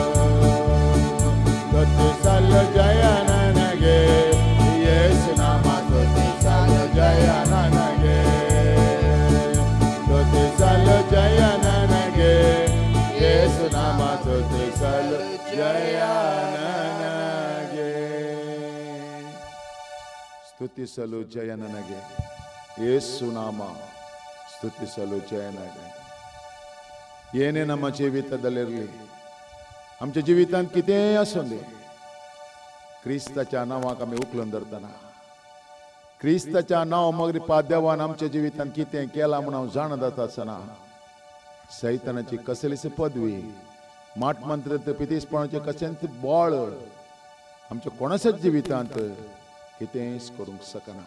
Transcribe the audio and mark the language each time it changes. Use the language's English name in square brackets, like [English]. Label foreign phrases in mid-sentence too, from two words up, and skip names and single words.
[Kannada] ಸ್ತುತಿಸಲು ಜಯ ನನಗೆ ಯೇಸು ನಾಮ, ಸ್ತುತಿಸಲು ಜಯ ನನಗೆ, ಸ್ತುತಿಸಲು ಜಯ ನನಗೆ ಯೇಸು ನಾಮ, ಸ್ತುತಿಸಲು ಜಯ ನನಗೆ. ಸ್ತುತಿಸಲು ಜಯ ನನಗೆ ಯೇಸು ನಾಮ, ಸ್ತುತಿಸಲು ಜಯ ನಾಗೆ. येणे ನಮ್ಮ ಜೀವಿತದಲ್ಲಿರಲಿ, [Konkani] आमच्या जिवितांत कितेंय आसूं दे, क्रिस्ताच्या नांवाक आमी उखलून धरतना. क्रिस्ताच्या नांव मगरी देवान आमच्या जिवितांत कितें केलां म्हूण हांव जाणत आसतना सैतानाची कसलीच पदवी, माटमंत्र पितीसपणाचें कसलेंच बळ आमच्या कोणाच्याच जिवितांत कितेंच करूंक शकना.